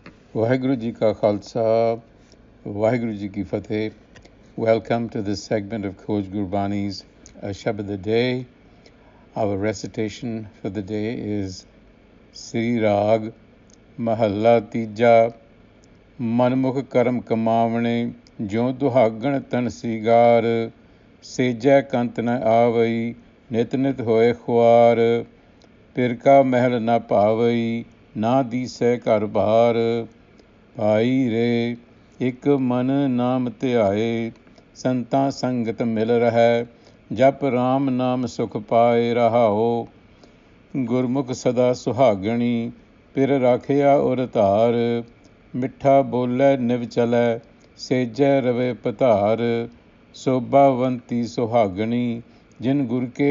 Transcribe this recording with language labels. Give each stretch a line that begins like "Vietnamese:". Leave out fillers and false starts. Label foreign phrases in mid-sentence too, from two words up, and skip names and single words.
Punjabi: ਵਾਹਿਗੁਰੂ ਜੀ ਕਾ ਖ਼ਾਲਸਾ, ਵਾਹਿਗੁਰੂ ਜੀ ਕੀ ਫ਼ਤਹਿ.
English: Welcome to this segment of Khoj Gurbani's a-sabad-a-day. Our recitation for the day is
Punjabi: ਸਿਰੀ ਰਾਗ ਮਹਲਾ ਤੀਜਾ ਮਨਮੁਖ ਕਰਮ ਕਮਾਵਣੇ ਜੋ ਦੁਹਾਗਣ ਤਨ ਸੀਗਾਰ ਸੇਜੈ ਕੰਤ ਨ ਆਵੈ ਨਿਤ ਨਿਤ ਹੋਇ ਖੁਆਰ ਪਿਰਕਾ ਮਹਲ ਨ ਪਾਵੈ ਨਾ ਦਿਸੈ ਕਾਰਬਾਰ ਭਾਈ ਰੇ ਇੱਕ ਮਨ ਨਾਮ ਧਿਆਏ ਸੰਤਾਂ ਸੰਗਤ ਮਿਲ ਰਹਿ ਜਪ ਰਾਮ ਨਾਮ ਸੁਖ ਪਾਏ ਰਹਾਓ ਗੁਰਮੁਖ ਸਦਾ ਸੁਹਾਗਣੀ ਪਿਰ ਰਾਖਿਆ ਉਰ ਧਾਰ ਮਿੱਠਾ ਬੋਲੇ ਨਿਵ ਚਲੈ ਸੇਜੈ ਰਵੇ ਪਧਾਰ ਸੋਭਾਵੰਤੀ ਸੁਹਾਗਣੀ ਜਿਨ ਗੁਰ ਕੇ